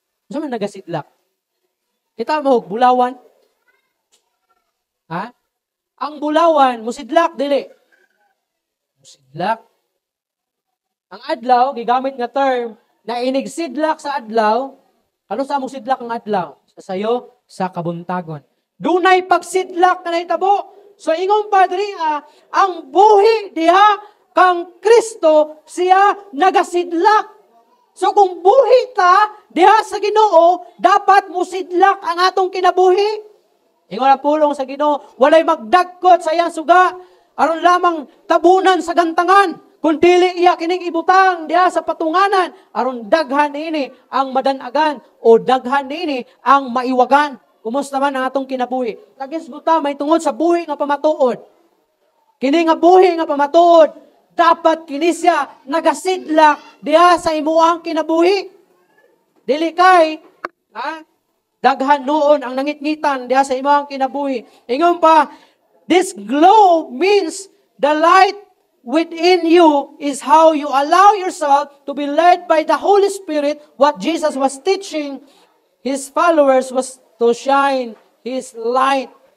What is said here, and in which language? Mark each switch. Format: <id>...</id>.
<ceb>Sabi nagasidlak. Kita mo, bulawan. Ha? Ang bulawan, musidlak, dili. Musidlak. Ang adlaw, gigamit nga term, na inigsidlak sa adlaw, ano sa musidlak ang adlaw? Sa sayo, sa kabuntagon. Dunay pagsidlak na nahitabo. So, ingong padre, ang buhi diha kang Kristo, siya nagasidlak. So kung buhi ta, diha sa Ginoo, dapat musidlak ang atong kinabuhi. Ingon ang pulong sa Ginoo, walay magdagkot sa iyang suga, aron lamang tabunan sa gantangan, kung dili iya kining ibutang diha sa patunganan, aron daghan ini ang madanagan o daghan ini ang maiwagan. Kumusta man ang atong kinabuhi? Lagis buta may tungod sa buhi nga pamatuod. Kini nga buhi nga pamatuod, dapat kini siya nagasidlak diha sa imuang kinabuhi. Dili kay daghan noon ang nangitngitan diha sa imuang kinabuhi. Ingon pa,</ceb> <en>this glow means the light within you is how you allow yourself to be led by the Holy Spirit. What Jesus was teaching His followers was to shine His light.</en>